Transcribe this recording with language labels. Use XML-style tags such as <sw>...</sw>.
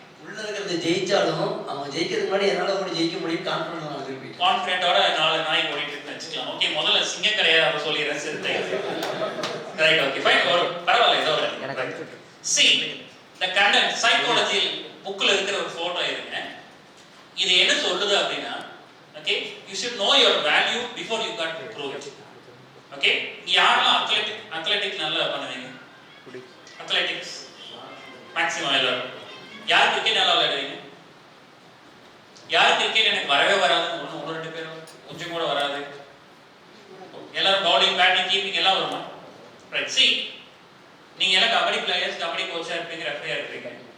<ta>உள்ள இருக்கிறத ஜெயிச்சாலும் அவங்க ஜெயிக்கிறதுக்கு முன்னாடி என்னால கூட ஜெயிக்க முடியும் கான்ஃபிடன்ட் 4 பேர் போயிட்டு கான்ஃபிடென்ட்டோட 4 நாய் ஓடிட்டு இருக்குன்னு வச்சுக்கலாம். ஓகே, முதல்ல சிங்கக்கரையா அதை சொல்லிடுறேன் சிறுத்தை. ரைட், ஓகே ஃபைன், ஒரு பரவாயில்ல, ஏதோ ஒரு</ta> <en>see the content psychology</en> <ta>புக்ல இருக்கிற ஒரு போட்டோ இருங்க. இது என்ன சொல்லுது அப்படின்னா,</ta> <en>Okay, you should know your value before you got to prove it.</en> <ta>Okay, யாரெல்லாம் அத்லெட்டிக் நல்லா பண்ணுவீங்க? அத்லெட்டிக்ஸ் மேக்ஸிமம் எல்லாரும். யார் கிரிக்கெட் நல்லா விளையாடுவீங்க? யார் கிரிக்கெட் எனக்கு வரவே வராது? ஒன்று 2 பேரும் கொஞ்சம் கூட வராது. எல்லாரும் பவுலிங், பேட்டிங், கீப்பிங் எல்லாம் வருமா? ரைட், see நீங்க எல்லாம் கபடி பிளேயர்ஸ், கபடி கோச்சா இருப்பீங்க, ரெஃபரியா இருப்பீங்க.</ta>